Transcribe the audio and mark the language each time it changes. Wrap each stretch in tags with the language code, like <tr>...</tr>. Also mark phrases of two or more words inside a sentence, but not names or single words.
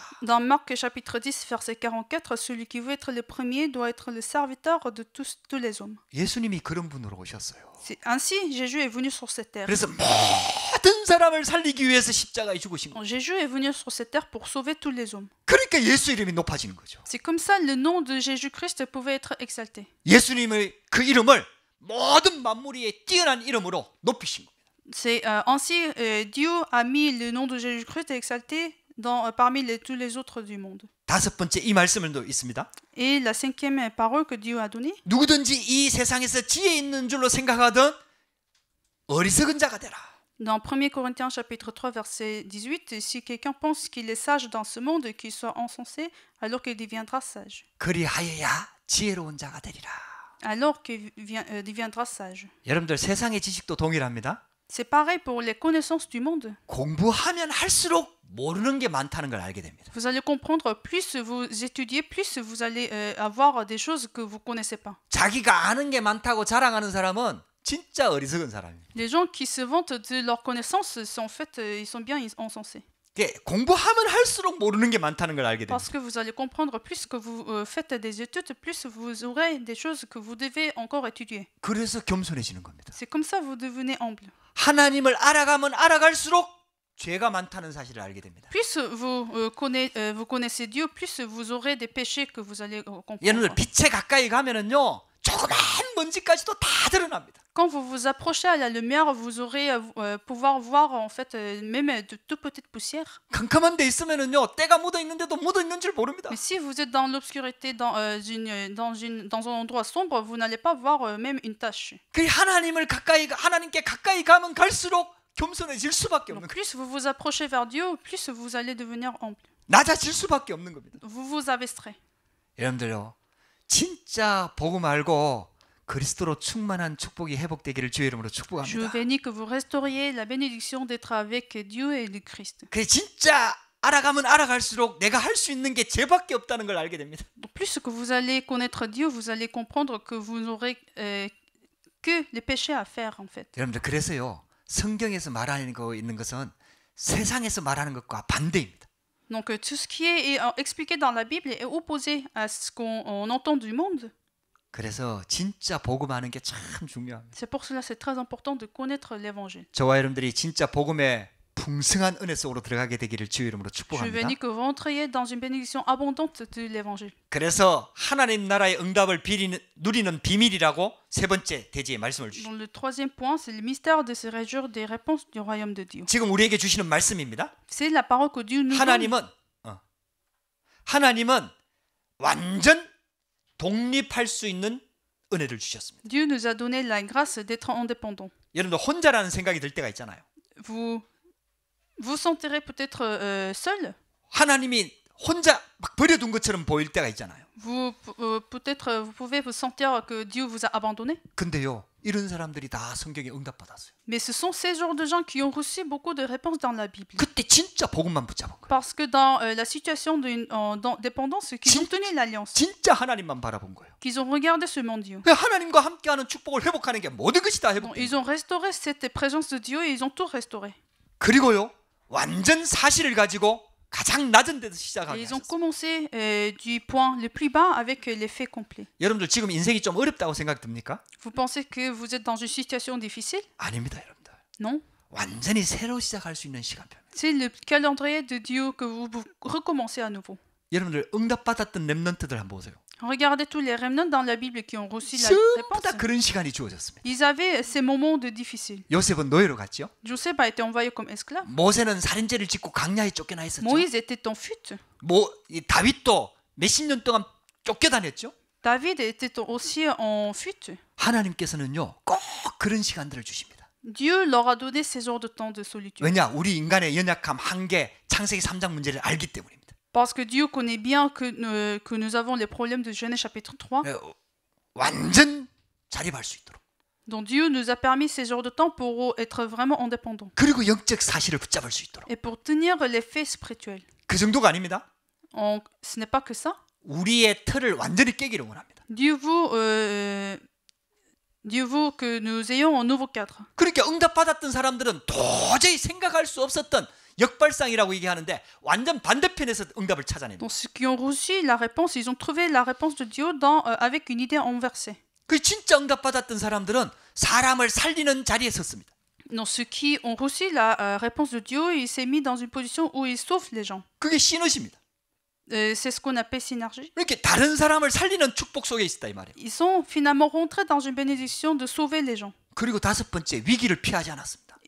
<fr>dans Marc chapitre 10 verset 44, celui qui veut être le premier doit être le serviteur de tous les hommes.</fr> <ko>예수님이 그런 분으로 오셨어요.</ko> <fr>Ainsi, Jésus est venu sur cette terre.</fr> <ko>그래서 모든 사람을 살리기 위해서 십자가에 죽으신 거예요.</ko> <fr>Jésus est venu sur cette terre pour sauver tous les hommes.</fr> <ko>그러니까 예수 이름이 높아지는 거죠.</ko> <fr>C'est comme ça le nom de Jésus-Christ pouvait être exalté.</fr> <ko>예수님의 그 이름을 모든 만물 위에 뛰어난 이름으로 높이신 겁니다.</ko> <fr>C'est ainsi Dieu a mis le nom de Jésus-Christ exalté parmi tous les autres du monde.</fr> <ko>다섯 번째 이 말씀을 또 있습니다.</ko> <fr>Et la cinquième parole que Dieu a donnée,</fr> <ko>누구든지 이 세상에서 지혜 있는 줄로 생각하던 어리석은 자가 되라.</ko> <fr>dans 1 Corinthiens chapitre 3 verset 18, si quelqu'un pense qu'il est sage dans ce monde, qu'il soit insensé, alors qu'il deviendra sage.</fr> <ko>그리하여야 지혜로운 자가 되리라.</ko> <fr>Alors qu'il deviendra sage.</fr> <ko>여러분들 세상의 지식도 동일합니다.</ko> <fr>C'est pareil pour les connaissances du monde.</fr> <ko>공부하면 할수록 모르는 게 많다는 걸 알게 됩니다.</ko> <fr>Vous allez comprendre, plus vous étudiez, plus vous allez avoir des choses que vous ne connaissez pas.</fr> <ko>자기가 아는 게 많다고 자랑하는 사람은 진짜 어리석은 사람입니다.</ko> <fr>Les gens qui se vantent de leurs connaissances, en fait, ils sont bien insensés.</fr> <ko>공부하면 할수록 모르는 게 많다는 걸 알게 됩니다.</ko> <fr>Parce que vous allez comprendre, plus que vous faites des études, plus vous aurez des choses que vous devez encore étudier.</fr> <ko>그래서 겸손해지는 겁니다.</ko> <fr>C'est comme ça que vous devenez humble.</fr> <ko>하나님을 알아가면 알아갈수록 죄가 많다는 사실을 알게 됩니다.</ko> <fr>Plus vous connaissez Dieu, plus vous aurez des péchés que vous allez comprendre.</fr> <ko>여러분들 빛에 가까이 가면은요 조그만 먼지까지도 다 드러납니다.</ko> <fr>Quand vous vous approchez à la lumière, vous aurez pouvoir voir en fait même de toute petite poussière.</fr> <ko>캄캄한 데 있으면은요 때가 묻어 있는데도 묻어 있는 줄 모릅니다.</ko> <fr>Mais si vous êtes dans l'obscurité, dans un endroit sombre, vous n'allez pas voir même une tache.</fr> <ko>그 하나님께 가까이 가면 갈수록 겸손해질 수밖에 없는</ko> <fr>Donc,</fr> <ko>거예요.</ko> <fr>plus vous vous approchez vers Dieu, plus vous allez devenir humble.</fr> <ko>낮아질 수밖에 없는 겁니다.</ko> <fr>Vous vous abaisserez.</fr> <ko>여러분들요 진짜 복음 알고 그리스도로 충만한 축복이 회복되기를 주의 이름으로</ko> <fr>Je</fr> <ko>축복합니다.</ko> <fr>bénis que vous restauriez la bénédiction d'être avec Dieu et le Christ.</fr> <ko>그 진짜 알아가면 알아갈수록 내가 할 수 있는 게 죄밖에 없다는 걸 알게 됩니다.</ko> <fr>Donc, plus que vous allez connaître Dieu, vous allez comprendre que vous n'aurez que les péchés à faire en fait.</fr> <ko>여러분들 그래서요 성경에서 말하는 거 있는 것은 세상에서 말하는 것과 반대입니다.</ko> <fr>Donc tout ce qui est expliqué dans la Bible est opposé à ce qu'on entend du monde.</fr> <ko>그래서 진짜 복음하는 게 참 중요합니다.</ko> <fr>C'est pour cela c'est très important de connaître l'évangile.</fr> <ko>저와 여러분들이 진짜 복음의 풍성한 은혜 속으로 들어가게 되기를 주의 이름으로</ko> <fr>Je</fr> <ko>축복합니다.</ko> <fr>bénis que vous entriez dans une bénédiction abondante de l'évangile.</fr> <ko>그래서 하나님 나라의 응답을 누리는 비밀이라고 세 번째 대지에 말씀을 주십니다.</ko> <fr>Donc le troisième point, c'est le mystère de se réjouir des réponses du royaume de Dieu.</fr> <ko>지금 우리에게 주시는 말씀입니다.</ko> <fr>C'est la parole que Dieu nous donne.</fr> <ko>하나님은 완전 독립할 수 있는 은혜를 주셨습니다.</ko> <fr>Dieu nous a donné la grâce d'être indépendants.</fr> <ko>여러분들 혼자라는 생각이 들 때가 있잖아요.</ko> <fr>Vous sentirez peut-être seul.</fr> <ko>하나님이 혼자 막 버려둔 것처럼 보일 때가 있잖아요.</ko> <fr>Peut-être vous pouvez vous sentir que Dieu vous a abandonné.</fr> <ko>근데요, 이런 사람들이 다 성경에 응답받았어요.</ko> <fr>Mais ce sont ces genres de gens qui ont reçu beaucoup de réponses dans la Bible.</fr> <ko>그때 진짜 복음만 붙잡은 거예요.</ko> <fr>Parce que dans la situation d'une dépendance, qu'ils ont tenu l'alliance,</fr> <ko>진짜 하나님만 바라본 거예요.</ko> <fr>qu'ils ont regardé seulement Dieu.</fr> <ko>하나님과 함께하는 축복을 회복하는 게 모든 것이 다</ko> <fr>Donc,</fr> <ko>회복돼요.</ko> <fr>ils ont restauré cette présence de Dieu et ils ont tout restauré.</fr> <ko>그리고요, 완전 사실을 가지고 가장 낮은 데서 시작하게</ko> <fr>Et ils ont</fr> <ko>하셨어요.</ko> <fr>commencé du point le plus bas avec les faits complets.</fr> <ko>여러분들 지금 인생이 좀 어렵다고 생각 듭니까?</ko> <fr>Vous pensez que vous êtes dans une situation difficile?</fr> <ko>아닙니다, 여러분들.</ko> <fr>Non.</fr> <ko>완전히 새로 시작할 수 있는 시간표입니다.</ko> <fr>C'est le calendrier de Dieu que vous recommencez à nouveau.</fr> <ko>여러분들 응답받았던 렘넌트들 한번 보세요.</ko> <fr>Regardez tous les remnants dans la Bible qui ont reçu la</fr> <ko>전부 다</ko> <fr>réponse.</fr> <ko>그런 시간이 주어졌습니다.</ko> <fr>Ils avaient ces moments de difficile.</fr> <ko>요셉은 노예로 갔죠.</ko> <fr>Joseph a été envoyé comme esclave.</fr> <ko>모세는 살인죄를 짓고 강야에 쫓겨나 있었죠.</ko> <fr>Moïse était en fuite.</fr> <ko>이 다윗도 몇십 년 동안 쫓겨다녔죠.</ko> <fr>David était aussi en fuite.</fr> <ko>하나님께서는요 꼭 그런 시간들을 주십니다.</ko> <fr>Dieu leur a donné ces jours de temps de solitude.</fr> <ko>왜냐? 우리 인간의 연약함, 한계, 창세기 3장 문제를 알기 때문입니다.</ko> <fr>Parce que Dieu connaît bien que nous avons les problèmes de Genèse chapitre 3.</fr> <ko>완전 자립할 수 있도록.</ko> <fr>Donc Dieu nous a permis ces jours de temps pour être vraiment indépendants.</fr> <ko>그리고 영적 사실을 붙잡을 수 있도록.</ko> <fr>Et pour tenir les faits spirituels.</fr> <ko>그 정도가 아닙니다.</ko> <fr>Ce n'est pas que ça.</fr> <ko>우리의 틀을 완전히 깨기를 원합니다.</ko> <fr>Dieu veut que nous ayons un nouveau cadre.</fr> <ko>그러니까 응답받았던 사람들은 도저히 생각할 수 없었던 역발상이라고 얘기하는데 완전 반대편에서 응답을 찾아냅니다.</ko> <fr>Donc ceux qui ont reçu la réponse, ils ont trouvé la réponse de Dieu avec une idée inversée.</fr> <ko>그 진짜 응답받았던 사람들은 사람을 살리는 자리에 섰습니다.</ko> <fr>Donc ceux qui ont reçu la réponse de Dieu, il s'est mis dans une position où il sauve les gens.</fr> <ko>그게 시너십니다.</ko> <fr>C'est ce qu'on appelle synergie.</fr> <ko>이렇게 다른 사람을 살리는 축복 속에 있었다 이 말이에요.</ko> <fr>Ils sont finalement rentrés dans une bénédiction de sauver les gens.</fr> <ko>그리고 다섯 번째 위기를 피하지 않았습니다.</ko>